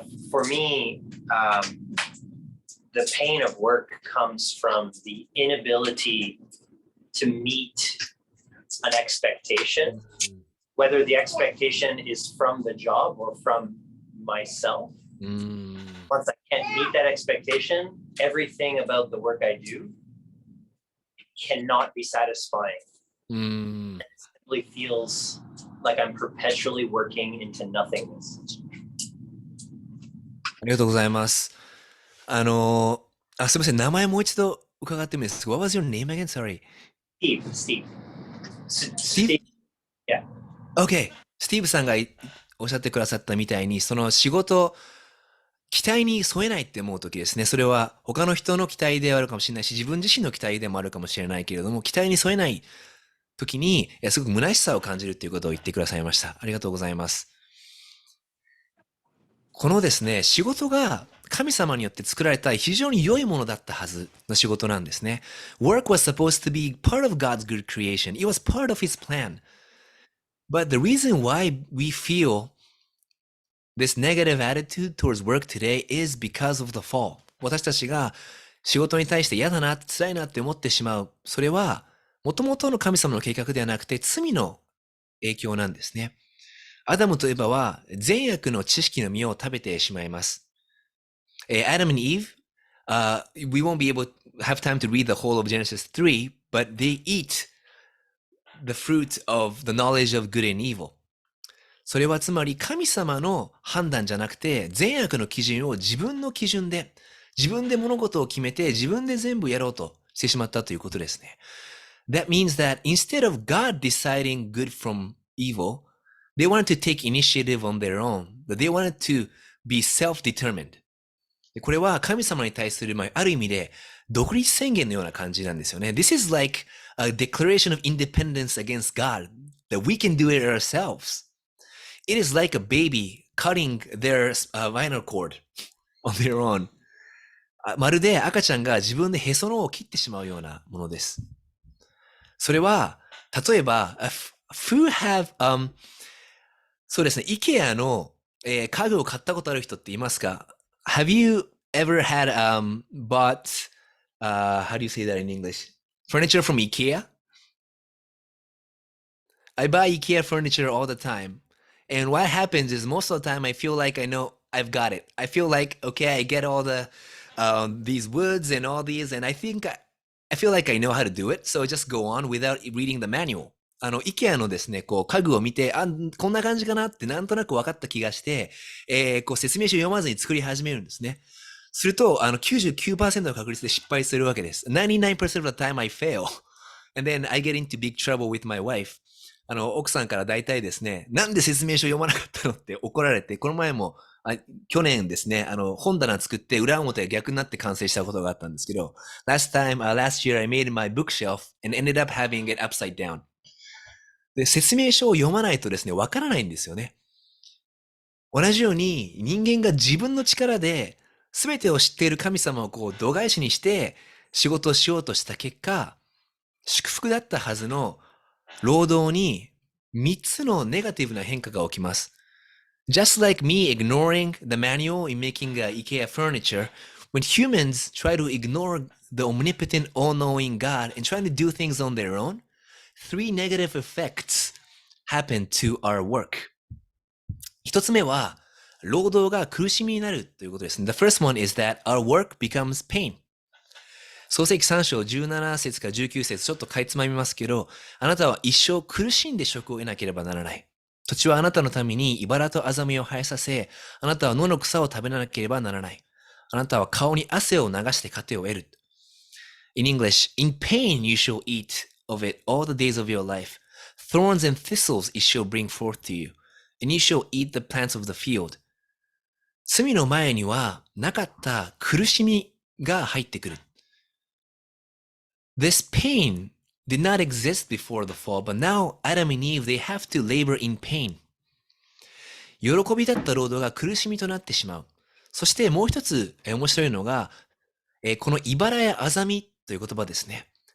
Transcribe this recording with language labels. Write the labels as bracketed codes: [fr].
[en] For me, the pain of work comes from the inability to meet an expectation, whether the expectation is from the job or from myself. Once I can't meet that expectation, everything about the work I do cannot be satisfying. It simply feels like I'm perpetually working into nothingness. [ja] ありがとうございます。すみません、名前もう一度伺ってもいいですか？ [en] What was your name again? Sorry. Steve. Yeah. Okay. [ja] スティーブさんがおっしゃってくださったみたいに、その仕事、期待に添えないって思うときですね。それは他の人の期待であるかもしれないし、自分自身の期待でもあるかもしれないけれども、期待に添えないときに、すごく虚しさを感じるっていうことを言ってくださいました。ありがとうございます。このですね、仕事が神様によって作られた非常に良いものだったはずの仕事なんですね。 [en] Work was supposed to be part of God's good creation. It was part of his plan. But the reason why we feel this negative attitude towards work today is because of the fall. [ja] 私たちが仕事に対して嫌だな、辛いなって思ってしまう。それは、元々の神様の計画ではなくて罪の影響なんですね。アダムとエバは善悪の知識の実を食べてしまいます。 [en] Adam and Eve, we won't be able to have time to read the whole of Genesis 3, but they eat the fruit of the knowledge of good and evil. [ja] それはつまり神様の判断じゃなくて、善悪の基準を自分の基準で、自分で物事を決めて、自分で全部やろうとしてしまったということですね。 [en] That means that instead of God deciding good from evil, they wanted to take initiative on their own, but they wanted to be self-determined. [ja] これは神様に対する、ある意味で独立宣言のような感じなんですよね。 [en] This is like a declaration of independence against God, that we can do it ourselves. It is like a baby cutting their vinyl cord on their own. [ja] まるで赤ちゃんが自分でへその緒を切ってしまうようなものです。それは、例えば、 [en] who have, [ja] そうですね、IKEA の、家具を買ったことある人っていますか？ [en] Have you ever had, bought, how do you say that in English? Furniture from IKEA? I buy IKEA furniture all the time. And what happens is most of the time I feel like I know I've got it. I feel like, okay, I get all the, these woods and all these, and I feel like I know how to do it. So I just go on without reading the manual. [ja] IKEA のですね、こう、家具を見て、こんな感じかなってなんとなく分かった気がして、こう、説明書を読まずに作り始めるんですね。すると、99% の確率で失敗するわけです。 [en] 99% of the time I fail. And then I get into big trouble with my wife. [ja] 奥さんから大体ですね、なんで説明書読まなかったのって怒られて、この前も、去年ですね、本棚作って裏表が逆になって完成したことがあったんですけど、 [en] last year I made my bookshelf and ended up having it upside down. [ja] で、説明書を読まないとですね、わからないんですよね。同じように人間が自分の力で全てを知っている神様をこう度外視にして仕事をしようとした結果、祝福だったはずの労働に3つのネガティブな変化が起きます。 [en] Just like me ignoring the manual in making IKEA furniture, when humans try to ignore the omnipotent, all-knowing God and trying to do things on their own, 3 negative effects happen to our work. [ja] 一つ目は、労働が苦しみになるということです。 [en] The first one is that our work becomes pain. [ja] 創世記3章17節から19節ちょっとかいつまみますけど、あなたは一生苦しんで職を得なければならない。土地はあなたのために茨とアザミを生えさせ、あなたは野の草を食べなければならない。あなたは顔に汗を流して糧を得る。 [en] In English, in pain you shall eat of it all the days of your life. Thorns and thistles it shall bring forth to you, and you shall eat the plants of the field. [ja] 罪の前にはなかった苦しみが入ってくる。 [en] This pain did not exist before the fall, but now Adam and Eve, they have to labor in pain. [ja] 喜びだった労働が苦しみとなってしまう。そしてもう一つ面白いのが、この茨やアザミという言葉ですね。